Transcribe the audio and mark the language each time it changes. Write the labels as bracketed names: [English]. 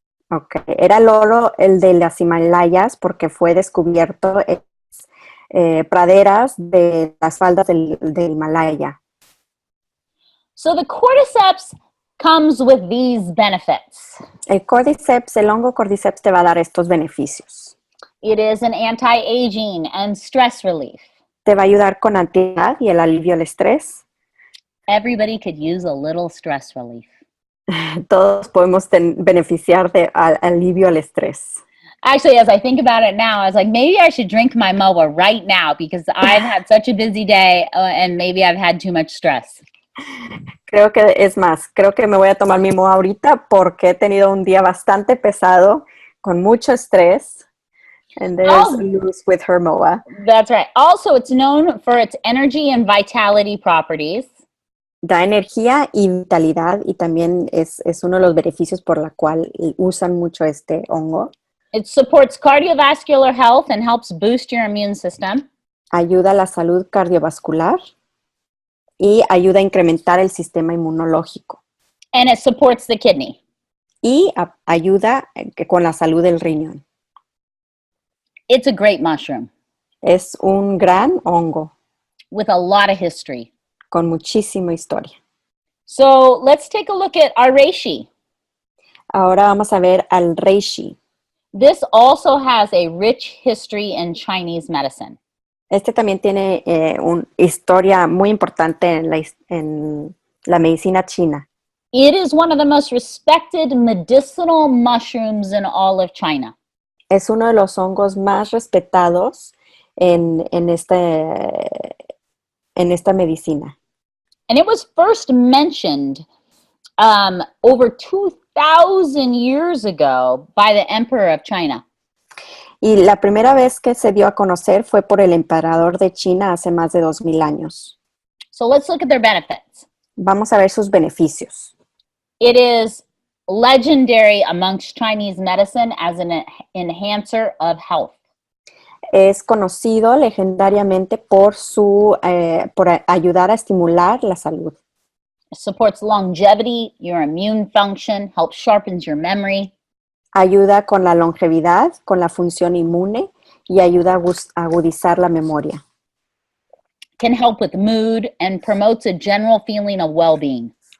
[English] Okay. [Spanish] Era el oro, el de las Himalayas, porque fue descubierto en praderas de las faldas del Himalaya. [English] So the cordyceps comes with these benefits. [Spanish] El cordyceps, el hongo cordyceps te va a dar estos beneficios. [English] It is an anti-aging and stress relief. [Spanish] Te va a ayudar con antiedad y el alivio al estrés. [English] Everybody could use a little stress relief. [Spanish] Todos podemos beneficiar de alivio al estrés. [English] Actually, as I think about it now, I was like, maybe I should drink my MOA right now because I've had such a busy day and maybe I've had too much stress. [Spanish] Creo que me voy a tomar mi MOA ahorita porque he tenido un día bastante pesado, con mucho estrés. [English] And there's Luz with her MOA. That's right. Also, it's known for its energy and vitality properties. [Spanish] Da energía y vitalidad y también es uno de los beneficios por la cual usan mucho este hongo. [English] It supports cardiovascular health and helps boost your immune system. [Spanish] Ayuda a la salud cardiovascular y ayuda a incrementar el sistema inmunológico. [English] And it supports the kidney. [Spanish] Y ayuda con la salud del riñón. [English] It's a great mushroom. [Spanish] Es un gran hongo. [English] With a lot of history. [Spanish] Con muchísima historia. [English] So let's take a look at our reishi. [Spanish] Ahora vamos a ver al reishi. [English] This also has a rich history in Chinese medicine. [Spanish] Este también tiene una historia muy importante en la medicina china. [English] It is one of the most respected medicinal mushrooms in all of China. [Spanish] Es uno de los hongos más respetados en esta medicina. [English] And it was first mentioned over 2,000 years ago by the Emperor of China. [Spanish] Y la primera vez que se dio a conocer fue por el emperador de China hace más de 2000 años. [English] So let's look at their benefits. [Spanish] Vamos a ver sus beneficios. [English] It is legendary amongst Chinese medicine as an enhancer of health. [Spanish] Es conocido legendariamente por ayudar a estimular la salud. [English] It supports longevity, your immune function, helps sharpens your memory. [Spanish] Ayuda con la longevidad, con la función inmune y ayuda a agudizar la memoria. [English] can help with mood and promotes a general feeling of well-being.